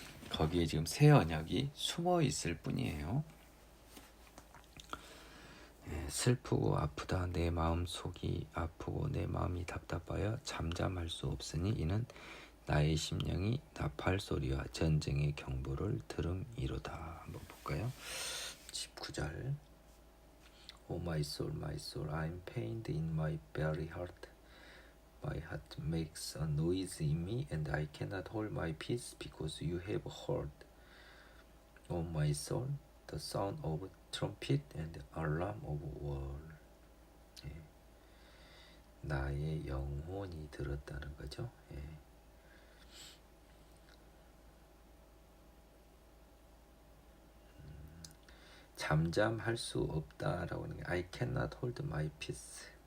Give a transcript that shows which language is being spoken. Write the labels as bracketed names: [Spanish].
[Korean] 거기에 지금 새 언약이 숨어 있을 뿐이에요. 슬프고 아프다 내 마음 속이 아프고 내 마음이 답답하여 잠잠할 수 없으니 이는 나의 심령이 나팔 소리와 전쟁의 경보를 들음이로다. 한번 볼까요? [English] 19절 O my soul, I'm pained in my very heart. My heart makes a noise in me and I cannot hold my peace because you have heard. O my soul, the sound of trumpet and alarm of war. [Korean] 예. 나의 영혼이 들었다는 거죠. 예. 잠잠할 수 없다라고 하는 게 [English] I cannot hold my peace.